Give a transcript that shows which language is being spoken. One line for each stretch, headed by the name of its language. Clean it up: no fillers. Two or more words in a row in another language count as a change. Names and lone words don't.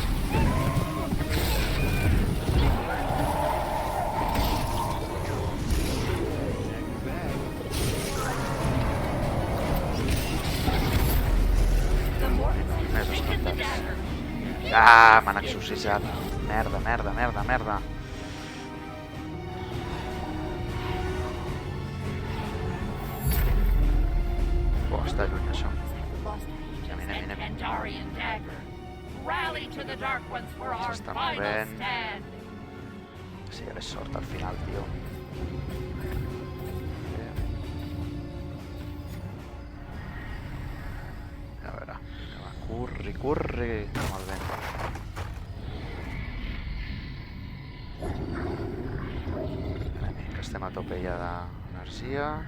Catalan: Més espantats. Ah, m'han exorcitzat. Merda, merda, merda, merda. Oh, està lluny, això.
English: And Kandarian dagger. Rally to the Dark Ones for our
Catalan: S'està
English: final
Catalan: movent.
English: stand.
Catalan: Si hagués sort al final, tio. A veure, va, corri, corri, amb el vent. Que estem a tope ja d'energia.